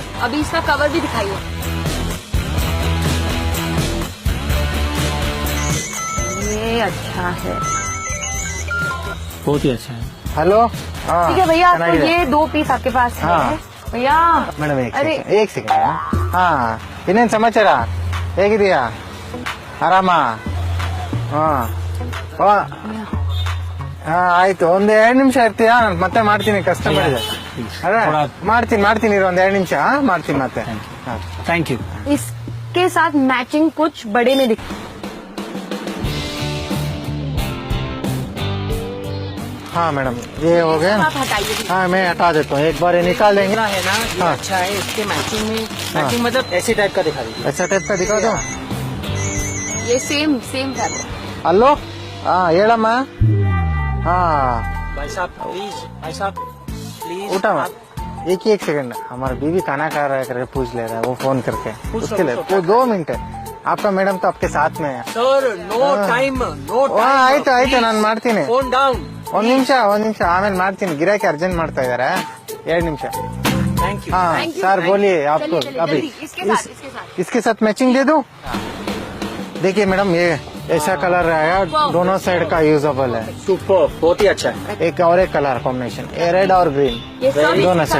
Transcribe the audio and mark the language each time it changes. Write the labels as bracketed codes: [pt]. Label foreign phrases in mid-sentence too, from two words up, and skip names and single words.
[hi] अभी इसका कवर भी दिखाइए। ये अच्छा है, बहुत ही अच्छा है। हेलो, हाँ ठीक है भैया, आपको [kn] ಚೆನ್ನಾಗಿದೆ। [hi] ये 2 पीस आपके पास हाँ। है भैया। [kn] ಮೇಡಮ್ [hi] अरे एक सेकंड [kn] ಹಾ ಇನ್ನೇನ್ ಸಮಾಚಾರ, ಹೇಗಿದೀಯಾ? ಆರಾಮ? ಹಾ ಆಯ್ತು, ಒಂದ್ 2 ನಿಮಿಷ ಇರ್ತೀಯಾ? ನಾನು ಮತ್ತೆ ಮಾಡ್ತೀನಿ, ಕಸ್ಟಮರ್ ಇದೆ। ಅದೇ ಮಾಡ್ತೀನಿ ಇರು, ಒಂದ್ 2 ನಿಮಿಷ ಮಾಡ್ತೀನಿ ಮತ್ತೆ। [en] thank you. [hi] इसके साथ मैचिंग कुछ बड़े में दिख। हाँ मैडम ये हो गया ना। आप हटाइए। हाँ मैं हटा देता हूँ, एक बार ये निकाल देंगे। है ना ये हाँ। अच्छा है, इसके मैचिंग में मैचिंग मतलब ऐसे टाइप का दिखा दीजिए। ऐसा टाइप का दिखा दो। ये [en] same fabric. [hi] हेलो हाँ हेड़ಮ್ಮ हाँ भाई साहब प्लीज उठा मैं एक ही एक सेकंड, हमारा बीवी खाना खा रहा है करके पूछ ले रहा है वो फोन करके, उसके लिए वो 2 मिनट है। आपका मैडम तो आपके साथ में है [en] sir. no time [kn] ಆಯ್ತು ನಾನು ಮಾಡ್ತೀನಿ [en] phone down. [kn] ಒಂದ್ ನಿಮಿಷ ಆಮೇಲೆ ಮಾಡ್ತೀನಿ, ಗಿರಾಕಿ ಅರ್ಜೆಂಟ್ ಮಾಡ್ತಾ ಇದಾರೆ 2 ನಿಮಿಷ। [en] thank you. [hi] हाँ सर बोलिए आपको अभी इसके साथ मैचिंग दे दूं? देखिए मैडम ये ऐसा कलर आया, दोनों साइड का यूजेबल है। सुपर, बहुत ही अच्छा है। एक और एक [en] colour combination, [hi] रेड और ग्रीन ये दोनों साइड